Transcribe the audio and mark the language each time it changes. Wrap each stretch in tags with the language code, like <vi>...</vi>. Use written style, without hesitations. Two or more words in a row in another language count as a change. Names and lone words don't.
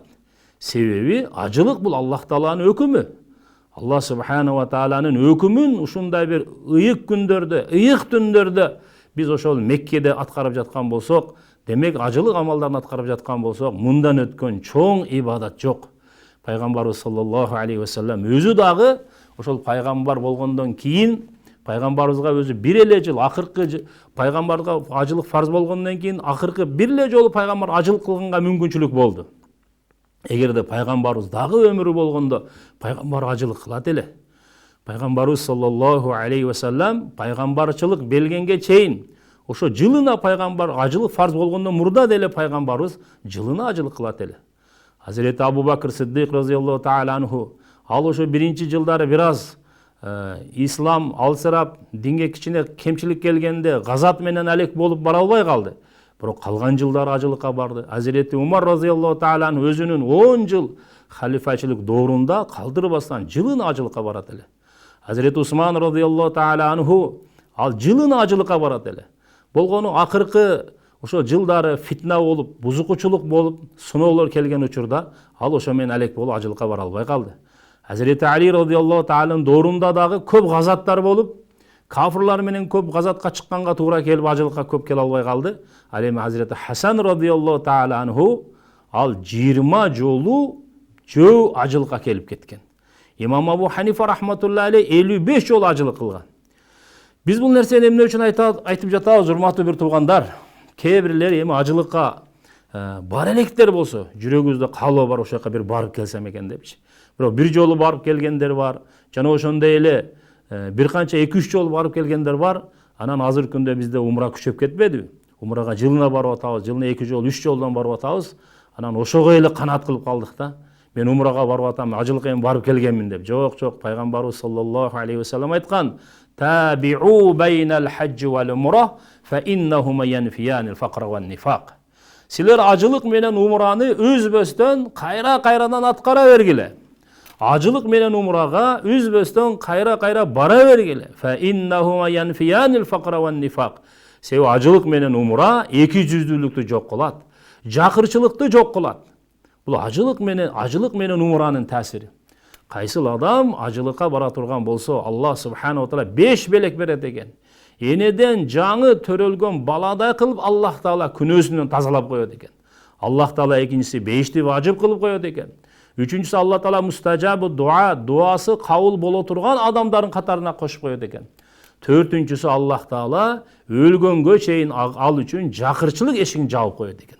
<ky>Себеби ажылык бул Аллах тааланын өкүмү. Аллах</ky> <ar>سبحانه و</ar> <ky>тааланын өкүмүн ушундай бир ыйык күндөрдө, ыйык түндөрдө биз ошол Меккеде аткарып жаткан болсок, демек ажылык амалдарын аткарып жаткан болсок, мындан өткөн чоң ибадат жок. Пайгамбарыбыз</ky> <ar>صلى الله عليه وسلم</ar> <ky>өзү дагы ошол пайгамбар болгондон кийин, пайгамбарыбызга өзү бир эле жыл, акыркы пайгамбарга ажылык фарз болгондон кийин акыркы бир эле жолу пайгамбар ажылык кылганга мүмкүнчүлүк болду. Эгерде пайгамбарыбыз дагы өмүрү болгондо, пайгамбар ажылык кылат эле. Пайгамбарыбыз</ky> <ar>صلى الله عليه وسلم</ar> <ky>пайгамбарчылык белгенге чейин ошо жылына пайгамбар ажылык фарз болгондон мурда деле пайгамбарыбыз жылына ажылык кылат эле. Hazreti Abu Bakr Siddiq</ky> <ar>رضي الله تعالى عنه</ar> <ky>ал ошо биринчи жылдары бир аз ислам алсырап, динге кичине кемчилик келгенде газат менен алек болуп бара албай калды. Бирок калган жылдары ажылыкка барды. Hazreti Umar</ky> <ar>رضي الله تعالى عنه</ar> <ky>өзүнүн 10 жыл халифачылык доорунда калдырбастан жылына ажылыкка барат эле. Hazreti Usman</ky> <ar>رضي الله تعالى عنه</ar> <ky>ал жылына ажылыкка барат эле. Болгону акыркы ошо жылдары фитна болуп, бузукучулук болуп, сыноолор келген учурда ал ошо менен алек болуп ажылыкка бара албай калды. Hazreti Ali</ky> <ar>رضي الله تعالى</ar> <ky>доорунда дагы көп газаттар болуп, кафырлар менен көп газатка чыкканга туура келип ажылыкка көп келе албай калды. Ал эми Hazreti Hasan</ky> <ar>رضي الله تعالى عنه</ar> <ky>ал 20 жолу жөө ажылыкка келип кеткен. Имам Абу Ханифа</ky> <ar>رحمة الله عليه</ar> <ky>55 жолу ажылык кылган. Биз бул нерсени эмне үчүн айтып жатабыз, урматтуу бир туугандар? Кээ бирлер эми ажылыкка бар электер болсо, жүрөгүбүздө каалоо бар, ошол жака бир барып келсем экен депчи. Бирок бир жолу барып келгендер бар, жана ошондой эле бир канча 2-3 жолу барып келгендер бар. Анан азыркы күндө бизде умра күчөп кетпедиби? Умрага жылына барып атабыз, жылына 2 жол, 3 жолдон барып атабыз. Анан ошого эле канаат кылып калдык да. Мен умрага барып атам, ажылыкка эми барып келгенмин деп. Жок, пайгамбарыбыз</ky> <ar>صلى الله عليه وسلم</ar> <ky>айткан:</ky> <ar>"تابعوا بين الحج والعمرة فإنهما ينفيان الفقر والنفاق."</ar> <ky>Силер ажылык менен умраны үзбөстөн кайра-кайрадан аткара бергиле. Ажылык менен умрага үзбөстөн кайра-кайра бара бергиле.</ky> <ar>فإنهما ينفيان الفقر والنفاق.</ar> <ky>Себеби ажылык менен умра эки жүздүүлүктү жок кылат, жакырчылыкты жок кылат. Бул ажылык менен умранын таасири. Кайсыл адам ажылыкка бара турган болсо, Аллах</ky> <ar>سبحانه وتعالى</ar> <ky>5 белек берет экен. Энеден жаңы төрөлгөн баладай кылып Аллах таала күнөөсүнөн тазалап коет экен. Аллах таала экинчиси 5ти важып кылып коет экен. Үчүнчүсү Аллах таала мустажабу дуа, дуасы кабыл боло турган адамдардын катарына кошуп коет экен. Төртүнчүсү Аллах таала өлгөнгө чейин ал үчүн жакырчылык эшигин жаап коет экен.</ky>